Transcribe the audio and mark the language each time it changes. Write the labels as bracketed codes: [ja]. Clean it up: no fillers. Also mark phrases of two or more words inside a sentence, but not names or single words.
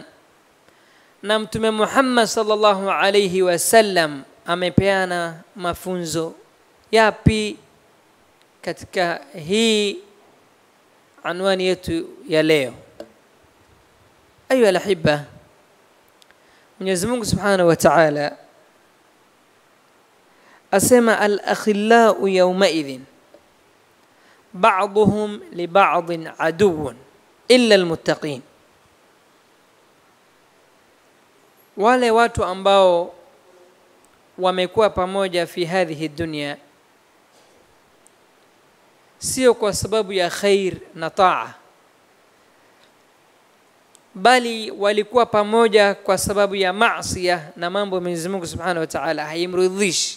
[sw] Na Mtume Muhammad [ar] صلى الله عليه وسلم [sw] amepeana mafunzo yapi katika hii anwani yetu ya leo? [ar] أيها الأحبة, [sw] Mwenyezi Mungu [ar] سبحانه وتعالى asema الأخلاء يومئذ بعضهم لبعض عدو إلا المتقين. [sw] Wale watu ambao wamekuwa pamoja [ar] في هذه دنيا [sw] sio kwa sababu ya khair na taa, bali walikuwa pamoja kwa sababu ya maasiya na mambo Mwenyezi Mungu [ar] سبحانه وتعالى [sw] haimridhishi.